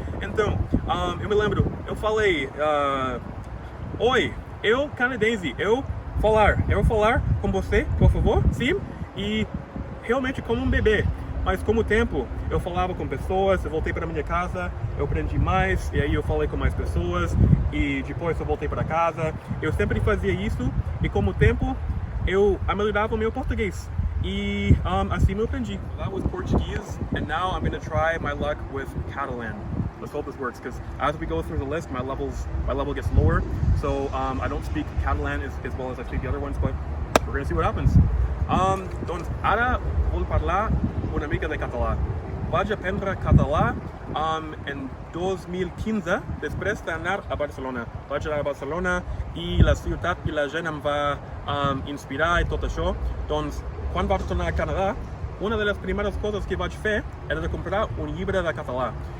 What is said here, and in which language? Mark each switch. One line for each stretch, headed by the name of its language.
Portuguese: Então, eu me lembro, eu falei, oi, eu canadense, eu falar com você, por favor, sim, e realmente como um bebê. Mas com o tempo, eu falava com pessoas, eu voltei para minha casa, eu aprendi mais, e aí eu falei com mais pessoas, e depois eu voltei para casa. Eu sempre fazia isso, e com o tempo, eu melhorava o meu português. E assim eu aprendi.
English: That was Portuguese, and now I'm going to try my luck with Catalan. Let's hope this works, because as we go through the list, my level gets lower. So I don't speak Catalan as well as I speak the other ones, but we're going to see what happens.
Catalan: Doncs ara vull parlar una mica de català. Vaig aprendre català en 2015, després d'anar a Barcelona. Vaig anar a Barcelona i la ciutat i la gent em va inspirar i tot això. Doncs quan vaig tornar a Canadà, una de les primeres coses que vaig fer era de comprar un llibre de català.